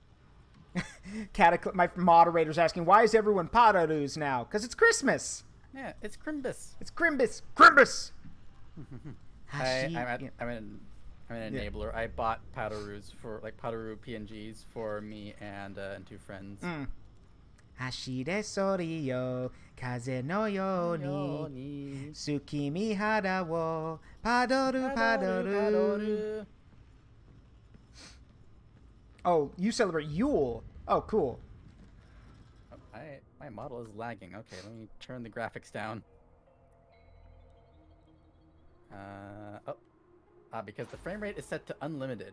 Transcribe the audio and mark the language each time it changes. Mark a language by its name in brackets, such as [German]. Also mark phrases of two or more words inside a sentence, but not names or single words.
[English] My moderator's asking, why is everyone Padarus now? Because it's Christmas. Yeah, it's Crimbus. It's Crimbus. Crimbus. I'm an enabler. I bought Padarus for Padaru PNGs for me and 2 friends. [Japanese] 走れソリよ 風のように 月見原を パドル. [English] Oh, you celebrate Yule. Oh, cool. My model is lagging. Okay, let me turn the graphics down. Because the frame rate is set to unlimited.